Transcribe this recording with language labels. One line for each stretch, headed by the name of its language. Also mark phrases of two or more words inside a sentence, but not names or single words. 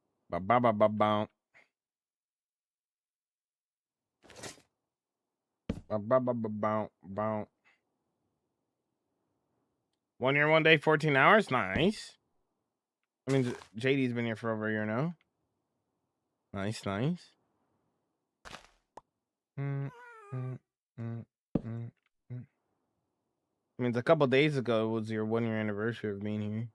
English: Ba ba ba ba ba. Ba ba ba ba ba ba. 1 year, 1 day, 14 hours. Nice. I mean, JD's been here for over a year now. Nice, nice. Mm, mm, mm, mm, mm. I mean, a couple days ago was your 1 year anniversary of being here.